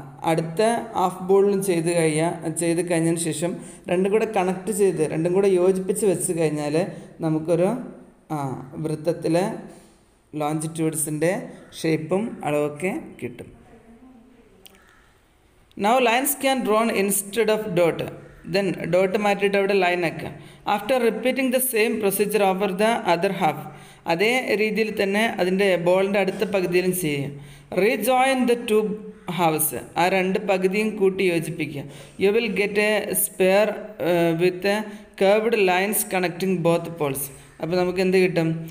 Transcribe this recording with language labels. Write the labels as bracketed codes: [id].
[ml] അടുത്ത ഹാഫ് ബോളിലും ചെയ്ത് കഴിഞ്ഞതിന് ശേഷം രണ്ടും കൂടെ കണക്ട് ചെയ്ത് രണ്ടും കൂടെ യോജിപ്പിച്ച് വെച്ച് കഴിഞ്ഞാൽ നമുക്കൊരു വൃത്തത്തിലെ ലോഞ്ചിറ്റ്യൂഡ്സിൻ്റെ ഷേപ്പും അളവൊക്കെ കിട്ടും. [en] Now lines can drawn instead of dot. Then dot [ml] മാറ്റിയിട്ട് അവിടെ ലൈൻ ആക്കുക. [en] After repeating the same procedure over the other half. [ml] അതേ രീതിയിൽ തന്നെ അതിൻ്റെ ബോളിൻ്റെ അടുത്ത പകുതിയിലും ചെയ്യുക. [en] Rejoin the 2 halves. [ml] ആ 2 പകുതിയും കൂട്ടി യോജിപ്പിക്കുക. [en] You will get a sphere with curved lines connecting both poles. [ml] അപ്പോൾ നമുക്ക് എന്ത് കിട്ടും?